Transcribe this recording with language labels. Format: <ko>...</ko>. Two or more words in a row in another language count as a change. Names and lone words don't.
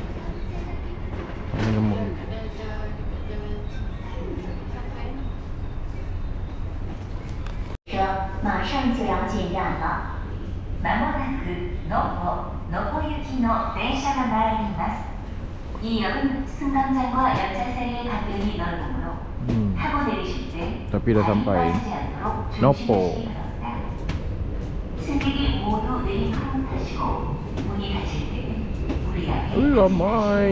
<zh>马上就要进站了。</zh> <ja>まもなく能古行きの電車が参ります。</ja> <ko>이 역은 승강장과 열차 사이의 간격이 넓으므로 타고 내리실 때</ko> <ms>Tapi dah sampai Nopo.</ms> <ko>승객이 모두 내린 후 타시고 문이 닫힐 때 우리</ko> <ms>Ramai.</ms>